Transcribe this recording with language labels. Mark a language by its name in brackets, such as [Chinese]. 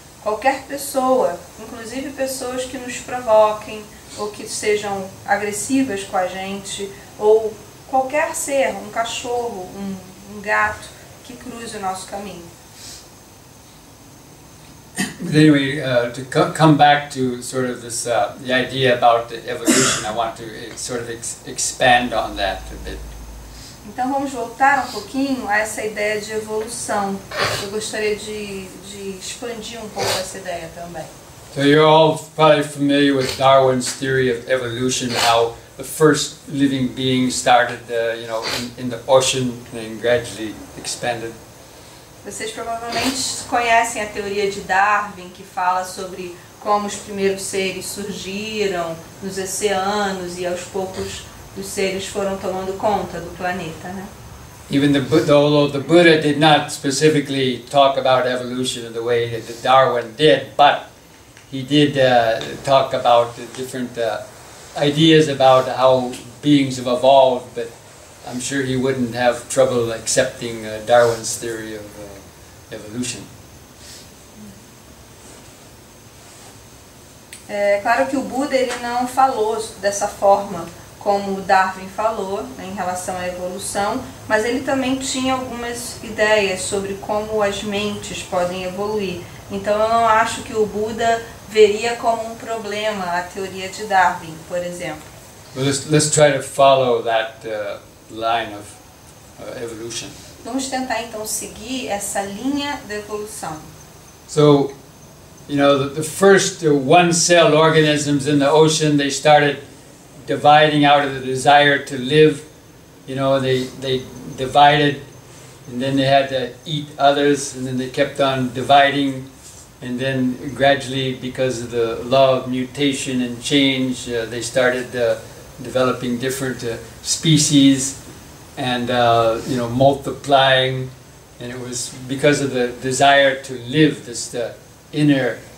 [Portuguese] Qualquer pessoa, inclusive pessoas que nos provoquem ou que sejam agressivas com a gente, ou qualquer ser, um cachorro, um gato que cruze o nosso caminho. [English] But anyway, to come back to sort of this, the idea about the evolution, I want to sort of expand on that a bit. [Portuguese] Então vamos voltar um pouquinho a essa ideia de evolução. Eu gostaria de expandir um pouco essa ideia também. [English] So you're all probably familiar with Darwin's theory of evolution, how the first living being started, you know, in the ocean and gradually expanded. [Portuguese] Vocês provavelmente conhecem a teoria de Darwin, que fala sobre como os primeiros seres surgiram nos oceanos e aos poucos os seres foram tomando conta do planeta, né? [English] Even although the Buddha did not specifically talk about evolution in the way that Darwin did, but he did talk about the different ideas about how beings have evolved, but I'm sure he wouldn't have trouble accepting Darwin's theory of evolution. [Portuguese] É claro que o Buda ele não falou dessa forma como Darwin falou, né, em relação à evolução, mas ele também tinha algumas ideias sobre como as mentes podem evoluir. Então eu não acho que o Buda veria como um problema a teoria de Darwin, por exemplo. [English] Well, let's try to follow that line of evolution. [Portuguese] Vamos tentar então seguir essa linha da evolução. [English] So, you know, the first one-cell organisms in the ocean, they started dividing out of the desire to live. You know, they divided, and then they had to eat others, and then they kept on dividing, and then gradually, because of the law of mutation and change, they started developing different species and you know, multiplying, and it was because of the desire to live, this inner